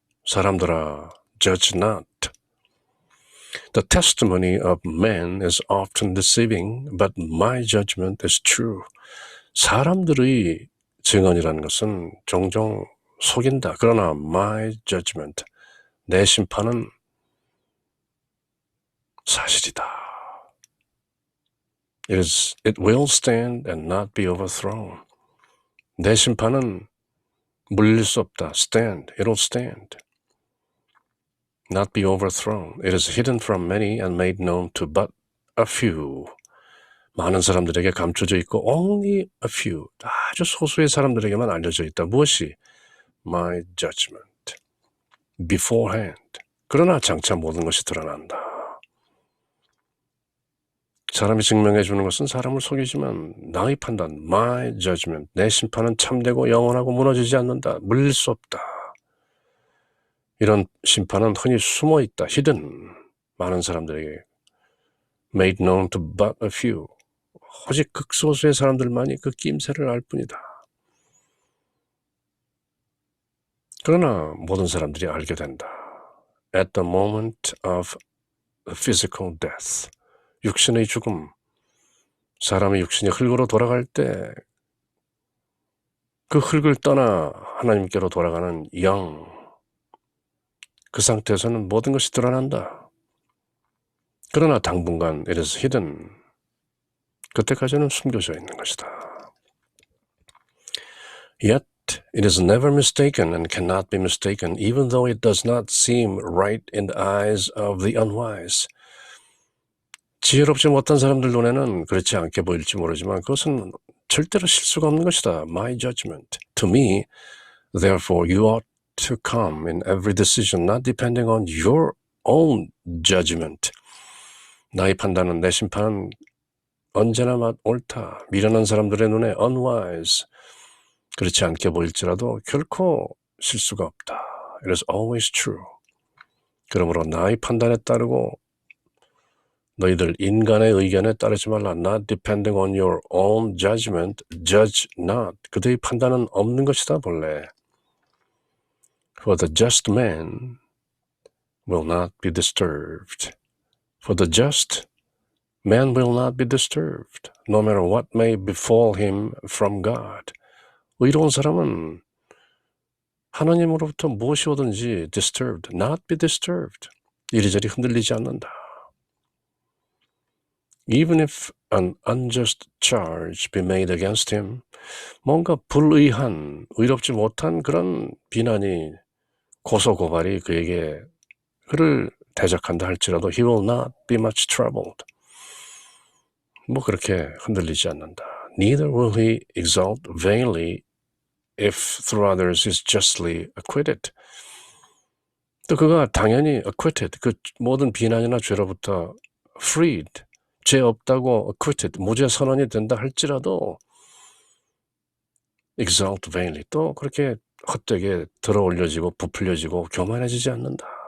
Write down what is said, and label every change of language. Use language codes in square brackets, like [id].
[en] 사람들아, judge not. The testimony of man is often deceiving, but my judgment is true. [ko] 사람들의 증언이라는 것은 종종 속인다. 그러나 [en] my judgment, [ko] 내 심판은 사실이다. [en] It will stand and not be overthrown. [ko] 내 심판은 물릴 수 없다. [en] Stand. It will stand. Not be overthrown. It is hidden from many and made known to but a few. [ko] 많은 사람들에게 감춰져 있고 [en] only a few. [ko] 아주 소수의 사람들에게만 알려져 있다. [en] 무엇이? My judgment. Beforehand. [ko] 그러나 장차 모든 것이 드러난다. 사람이 증명해 주는 것은 사람을 속이지만 나의 판단, [en] my judgment, [ko] 내 심판은 참되고 영원하고 무너지지 않는다. 물릴 수 없다. 이런 심판은 흔히 숨어 있다. [en] hidden. [ko] 많은 사람들에게 [en] made known to but a few. [ko] 오직 극소수의 사람들만이 그 낌새를 알 뿐이다. 그러나 모든 사람들이 알게 된다. [en] At the moment of physical death. [ko] 육신의 죽음. 사람의 육신이 흙으로 돌아갈 때 그 흙을 떠나 하나님께로 돌아가는 영. 그 상태에서는 모든 것이 드러난다. 그러나 당분간 [en] it is hidden. [ko] 그때까지는 숨겨져 있는 것이다. [en] Yet it is never mistaken and cannot be mistaken, even though it does not seem right in the eyes of the unwise. [ko] 지혜롭지 못한 사람들 눈에는 그렇지 않게 보일지 모르지만 그것은 절대로 실수가 없는 것이다. [en] My judgment. To me, therefore, you ought to come in every decision, not depending on your own judgment. [ko] 나의 판단은, 내 심판은 언제나 옳다. 미련한 사람들의 눈에 unwise. 그렇지 않게 보일지라도 결코 실수가 없다. [en] It is always true. [ko] 그러므로 나의 판단에 따르고 너희들 인간의 의견에 따르지 말라. [en] Not depending on your own judgment, judge not. [ko] 그들의 판단은 없는 것이다 본래. [en] For the just man will not be disturbed. For the just man will not be disturbed, no matter what may befall him from God. [ko] 의로운 사람은 하나님으로부터 무엇이 오든지 [en] disturbed, not be disturbed. [ko] 이리저리 흔들리지 않는다. [en] Even if an unjust charge be made against him, [ko] 뭔가 불의한, 의롭지 못한 그런 비난이, 고소고발이 그를 대적한다 할지라도 [en] he will not be much troubled. [ko] 뭐 그렇게 흔들리지 않는다. [en] Neither will he exult vainly if through others is justly acquitted. [ko] 또 그가 당연히 acquitted, 그 모든 비난이나 죄로부터 freed, 죄 없다고 acquitted, 무죄 선언이 된다 할지라도 [en] exalt vainly, [ko] 또 그렇게 헛되게 들어올려지고 부풀려지고 교만해지지 않는다.